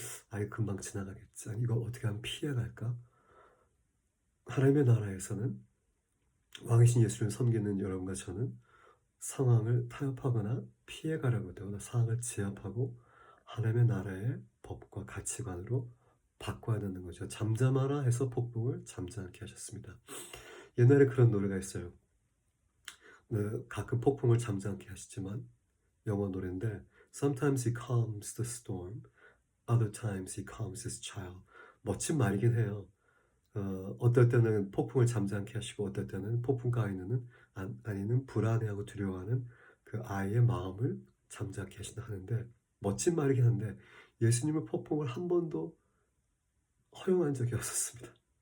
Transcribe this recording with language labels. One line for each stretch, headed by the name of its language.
Korean: 아이 금방 지나가겠지, 이거 어떻게 하면 피해갈까. 하나님의 나라에서는 왕이신 예수를 섬기는 여러분과 저는 상황을 타협하거나 피해가려고 되거나 상황을 제압하고 하나님의 나라의 법과 가치관으로 바꿔야 되는 거죠. 잠잠하라 해서 폭풍을 잠잠케 하셨습니다. 옛날에 그런 노래가 있어요. 가끔 폭풍을 잠잠케 하시지만, 영어 노래인데
English: Sometimes he calms the storm, other times he calms his child.
Korean: 멋진 말이긴 해요. 어떨 때는 폭풍을 잠잠케 하시고 어떨 때는 폭풍 가운데는 아니는 불안해하고 두려워하는 그 아이의 마음을 잠잠케 하신다 하는데, 멋진 말이긴 한데 예수님은 폭풍을 한 번도 허용한 적이 없었습니다.